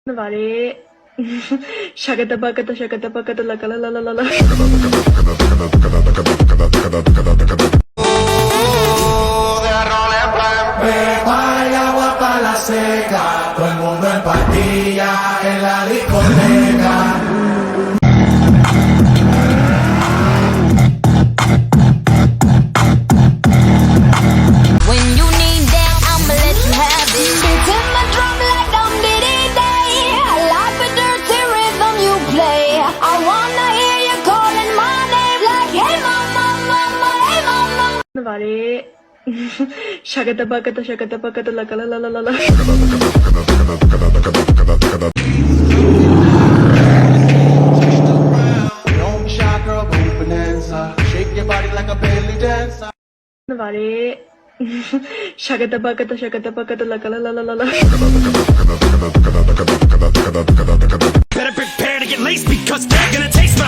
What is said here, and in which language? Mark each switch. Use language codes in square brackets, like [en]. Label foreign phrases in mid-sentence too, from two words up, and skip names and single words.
[es] Vale. Shakata bakata la kala la la la la. Beba y agua para la seca, todo el mundo en pastilla en la discoteca. [en] When you need that, I'ma let you have it. Beating my drum like Dum Diddy Day. I like the dirty rhythm you play. I wanna hear you calling my name like, hey mama, mama, hey mama. [es] Vale. Shakata bakata la kala la la la la. [en] Don't be shy, girl, go bonanza. Shake your body like a belly dancer. [es] Vale. Shakata bakata la kala la la la la. [en] Better prepare to get laced because they're gonna take